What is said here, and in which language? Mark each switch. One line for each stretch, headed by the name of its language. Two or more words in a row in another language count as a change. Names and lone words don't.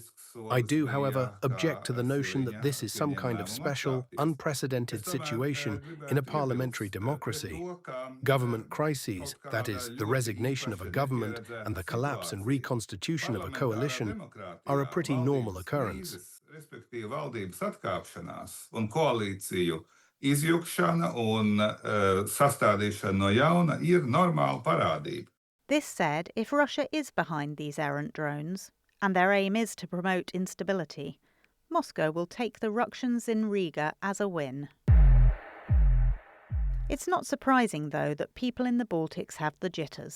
English: I do, however, object to the notion that this is some kind of special, unprecedented situation in a parliamentary democracy. Government crises, that is, the resignation of a government and the collapse and reconstitution of a coalition, are a pretty normal occurrence.
Latvian: Valdības atkāpšanās un koalīciju izjukšana un sastādīšana no jauna ir normāla parādība.
English: This said, if Russia is behind these errant drones, and their aim is to promote instability, Moscow will take the ructions in Riga as a win. It's not surprising, though, that people in the Baltics have the jitters.